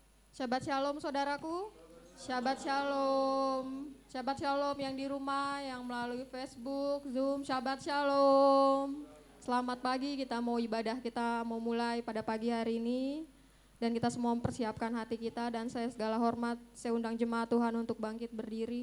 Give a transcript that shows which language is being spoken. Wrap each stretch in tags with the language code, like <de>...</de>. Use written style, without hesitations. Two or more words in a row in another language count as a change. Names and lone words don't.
<he>Shabbat shalom saudaraku. Shabbat shalom. Shabbat shalom</he> <id>yang di rumah, yang melalui Facebook, Zoom.</id> <he>Shabbat shalom.</he> <id>Selamat pagi, kita mau ibadah, kita mau mulai pada pagi hari ini. Dan kita semua mempersiapkan hati kita, dan saya segala hormat, saya undang jemaat Tuhan untuk bangkit berdiri.</id>